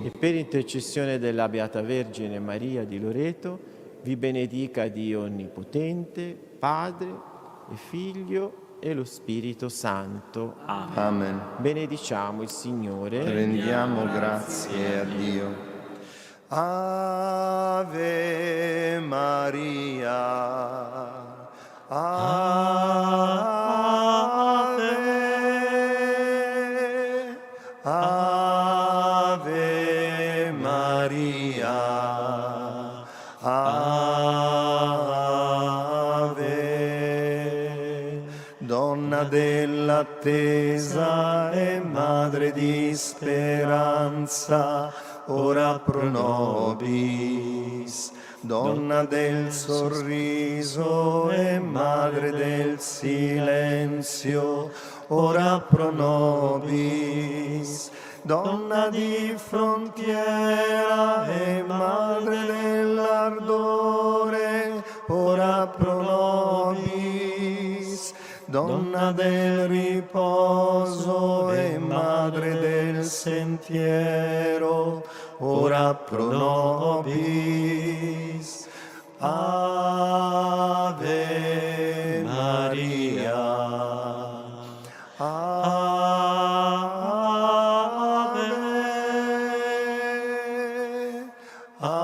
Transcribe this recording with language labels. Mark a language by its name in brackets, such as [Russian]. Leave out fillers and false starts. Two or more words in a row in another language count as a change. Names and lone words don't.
[Italian] E per intercessione della Beata Vergine Maria di Loreto, vi benedica Dio Onnipotente, Padre e Figlio e lo Spirito Santo. Amen. Benediciamo il Signore. Rendiamo grazie a Dio. Ave Maria. Ave. Ave Maria. Ave. Donna dell'attesa e madre di speranza, [Latin] ora pro nobis. [Italian] Donna del sorriso e madre del silenzio, [Latin] ora pro nobis. [Italian] Donna di frontiera e madre dell'ardore, [Latin] ora pro nobis. [Italian] Donna del riposo e madre del sentiero, [Latin] ora pro nobis. [Italian] Ave Maria. Ave.